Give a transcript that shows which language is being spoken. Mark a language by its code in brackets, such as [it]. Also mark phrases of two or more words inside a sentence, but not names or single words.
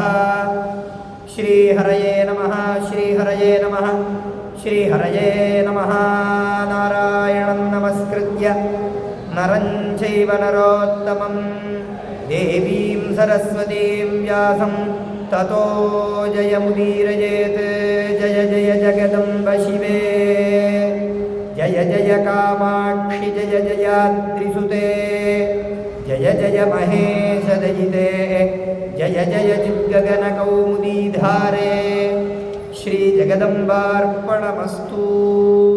[sa] श्रीहरये नमः श्रीहरये नमः श्रीहरये नमः. नारायणं नमस्कृत्य नरं चैव नरोत्तमम् देवीम् सरस्वतीं व्यासं ततो जयमुदीरयेत् जय जय जगदम्ब शिवे जय जय कामाक्षि जय जयाद्रिसुते जय जय महेशदयिते जय जय चिद्गगनकौमुदीधारे श्रीजगदम्बार्पणमस्तु।